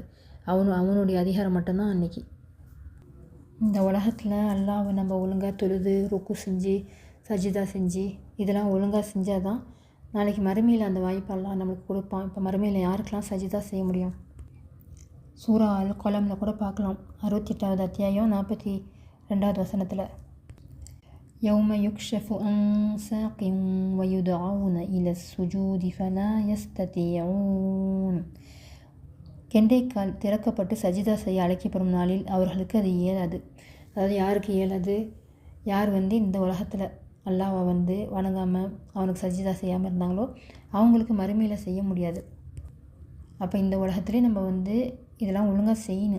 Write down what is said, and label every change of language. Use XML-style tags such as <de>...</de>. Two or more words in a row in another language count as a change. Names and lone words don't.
<ta>அவனுடைய அதிகாரம் மட்டும்தான் அன்னைக்கு. இந்த உலகத்தில் அல்லாஹ்வை நம்ம ஒழுங்காக தொழுது ருக்கு செஞ்சு சஜிதா செஞ்சு இதெல்லாம் ஒழுங்காக செஞ்சால் தான் நாளைக்கு மறுமையில் அந்த வாய்ப்பு அல்லாஹ் நம்மளுக்கு கொடுப்பான். இப்போ மறுமையில் யாருக்கெல்லாம் சஜிதா செய்ய முடியும்? சூரா அல் கலமில் கூட பார்க்கலாம். 68வது அத்தியாயம் 42வது வசனத்தில்</ta> <ar>يوم يكشف عن ساق ويدعون إلى السجود فلا يستطيعون.</ar> <ta>கெண்டைக்கால் திறக்கப்பட்டு சஜிதா செய்ய அழைக்கப்படும் நாளில் அவர்களுக்கு அது இயலாது. அதாவது யாருக்கு இயலாது? யார் வந்து இந்த உலகத்தில் அல்லாஹ்வை வந்து வணங்காமல் அவனுக்கு சஜிதா செய்யாமல் இருந்தாங்களோ அவங்களுக்கு மறுமையில் செய்ய முடியாது. அப்போ இந்த உலகத்துலேயே நம்ம வந்து இதெல்லாம் ஒழுங்காக செய்யணும்.</ta>